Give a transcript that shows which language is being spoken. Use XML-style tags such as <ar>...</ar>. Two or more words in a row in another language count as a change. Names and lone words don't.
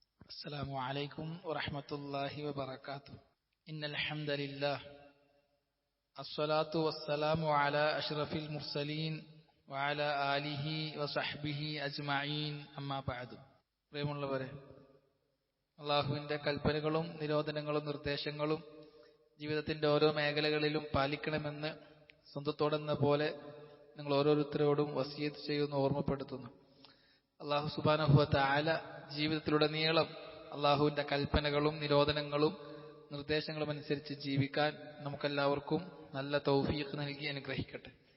<ar>السلام عليكم ورحمة الله وبركاته إن الحمد لله الصلاة والسلام على أشرف المرسلين وعلى آله وصحبه أجمعين أما بعد</ar> <ml>പ്രിയമുള്ളവരെ, അല്ലാഹുവിന്റെ കൽപ്പനകളും നിരോധനങ്ങളും നിർദ്ദേശങ്ങളും ജീവിതത്തിന്റെ ഓരോ മേഖലകളിലും പാലിക്കണമെന്ന് സ്വന്തത്തോടെന്ന പോലെ നിങ്ങൾ ഓരോരുത്തരോടും വസിയത്ത് ചെയ്യുന്നു, ഓർമ്മപ്പെടുത്തുന്നു.</ml> <ar>الله سبحانه وتعالى</ar> <ml>ജീവിതത്തിലുടനീളം അല്ലാഹുവിന്റെ കൽപ്പനകളും നിരോധനങ്ങളും നിർദ്ദേശങ്ങളും അനുസരിച്ച് ജീവിക്കാൻ നമുക്കെല്ലാവർക്കും നല്ല തൗഫീഖ് നൽകി അനുഗ്രഹിക്കട്ടെ.</ml>